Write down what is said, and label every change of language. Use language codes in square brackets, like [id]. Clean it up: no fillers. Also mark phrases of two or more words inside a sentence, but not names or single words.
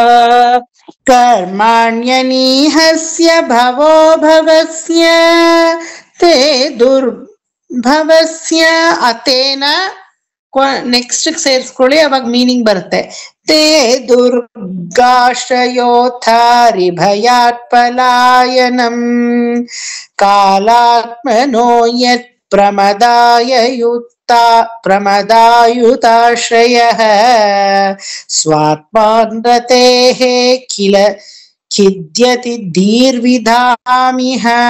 [sa] ಕರ್ಮಾಣ್ಯನೀಹಸ್ಯ ಭವೋ ಭವಸ್ಯ ತೇ ದುರ್ಭವಸ್ಯ ಅತೇನ. [kn] ನೆಕ್ಸ್ಟ್ ಸೇರಿಸ್ಕೊಳ್ಳಿ, ಅವಾಗ ಮೀನಿಂಗ್ ಬರುತ್ತೆ. [sa] ತೇ ದುರ್ಗಾಶ್ರಯೋಥಾರಿ ಭಯಾತ್ ಪಲಾಯನಂ ಕಾಲಾತ್ಮನೋ ಯತ್ ಪ್ರಮದಾಯುತಾಶ್ರಯಃ ಸ್ವಾತ್ಮಾನ್ರತೇಃ ಕಿಲ ಖಿದ್ಯತಿ ಧೀರ್ವಿಧಾಮಿಹ.